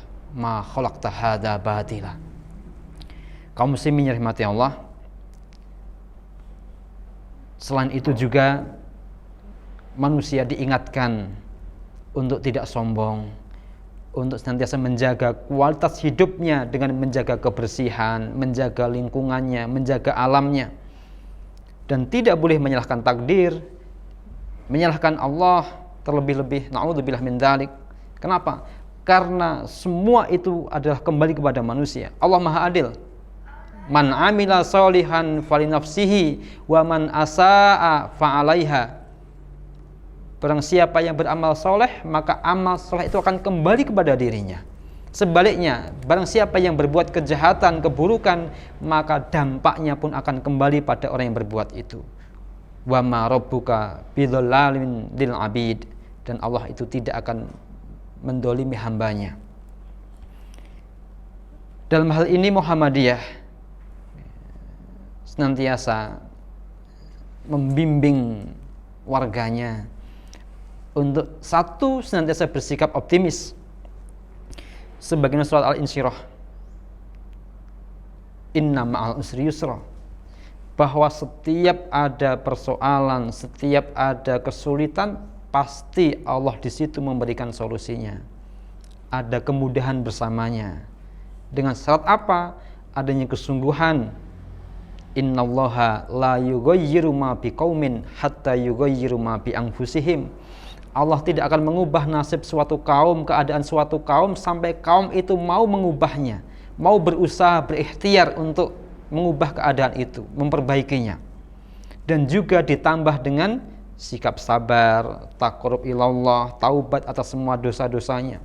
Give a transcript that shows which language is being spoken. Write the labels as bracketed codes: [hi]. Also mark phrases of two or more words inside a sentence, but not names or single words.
[ar] ما خلقت هذا باطلا. [id] Kaum muslimin yang dirahmati Allah, selain itu juga manusia diingatkan untuk tidak sombong, untuk senantiasa menjaga kualitas hidupnya dengan menjaga kebersihan, menjaga lingkungannya, menjaga alamnya. dan tidak boleh menyalahkan takdir, menyalahkan Allah, terlebih-lebih [ar] نعوذ بالله من ذلك. [id] Kenapa? Karena semua itu adalah kembali kepada manusia. Allah Maha Adil. [ar] من عمل صالحا فلنفسه ومن أساء فعليها. [id] Barang siapa yang beramal soleh, maka amal soleh itu akan kembali kepada dirinya. Sebaliknya, barang siapa yang berbuat kejahatan, keburukan, maka dampaknya pun akan kembali pada orang yang berbuat itu. [ar] وما ربك بظلام للعبيد. [id] Dan Allah itu tidak akan mendolimi hambanya. Dalam hal ini Muhammadiyah senantiasa membimbing warganya untuk satu, senantiasa bersikap optimis. Sebagaimana surat Al-Insyirah, [ar] إن مع العسر يسرا, [id] bahwa setiap ada persoalan, setiap ada kesulitan, pasti Allah di situ memberikan solusinya. Ada kemudahan bersamanya. Dengan syarat apa? Adanya kesungguhan. [ar] إن الله لا يغير ما بقوم حتى يغيروا ما بأنفسهم. [id] Allah tidak akan mengubah nasib suatu kaum, keadaan suatu kaum, sampai kaum itu mau mengubahnya, mau berusaha, berikhtiar untuk mengubah keadaan itu, memperbaikinya. Dan juga ditambah dengan sikap sabar, [ar] تقرب إلى الله, [id] taubat atas semua dosa-dosanya.